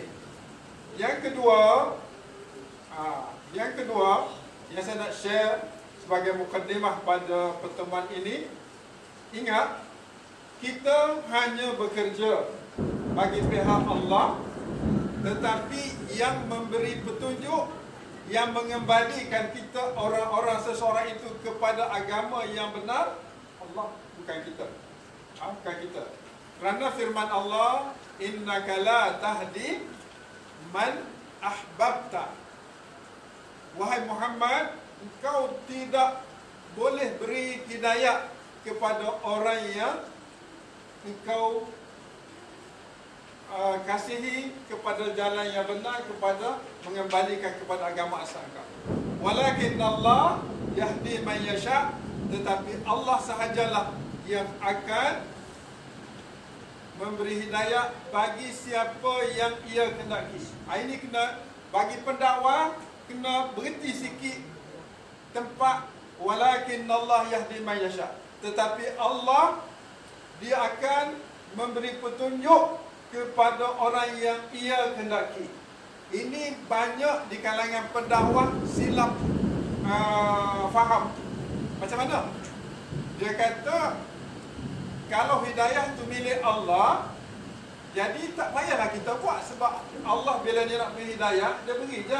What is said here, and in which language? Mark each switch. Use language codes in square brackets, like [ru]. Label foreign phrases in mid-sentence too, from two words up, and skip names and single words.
[ms] Yang kedua yang saya nak share sebagai mukaddimah pada pertemuan ini, ingat, kita hanya bekerja bagi pihak Allah, tetapi yang memberi petunjuk, yang mengembalikan kita, orang-orang seseorang itu kepada agama yang benar, Allah, bukan kita. Bukan kita. Kerana firman Allah, [ar] إنك لا تهدي من أحببت. [ms] Wahai Muhammad, engkau tidak boleh beri hidayah kepada orang yang engkau kasihi kepada jalan yang benar, kepada mengembalikan kepada agama asal engkau. [ar] ولكن الله يهدي من يشاء, [ms] tetapi Allah sahajalah yang akan memberi hidayah bagi siapa yang ia kehendaki. Ini kena bagi pendakwah, kena berhenti sikit tempat [ar] ولكن الله يهدي من يشاء. [ms] Tetapi Allah, dia akan memberi petunjuk kepada orang yang ia kehendaki. Ini banyak di kalangan pendakwah silap faham. Macam mana? Dia kata kalau hidayah itu milik Allah, jadi tak payahlah kita buat, sebab Allah bila dia nak beri hidayah, dia beri je.